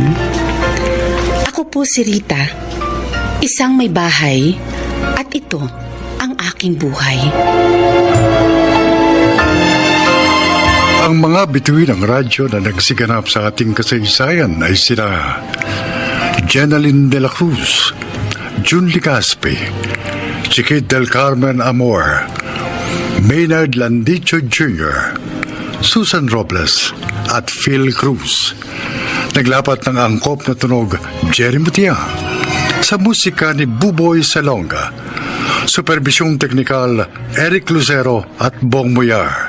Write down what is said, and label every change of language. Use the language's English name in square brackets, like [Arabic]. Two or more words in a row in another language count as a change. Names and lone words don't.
[Filipino] Ako po si Rita, isang may bahay, at ito ang aking buhay. Ang mga bituin ng radyo na nagsiganap sa ating kasaysayan ay sila Jenaline de la Cruz, June Ligaspi, Chiquit del Carmen Amor, Maynard Landicho Jr., Susan Robles at Phil Cruz. Naglapat ng angkop na tunog Jerry Mutia sa musika ni Buboy Salonga. Supervisyong teknikal Eric Lucero at Bong Muyar.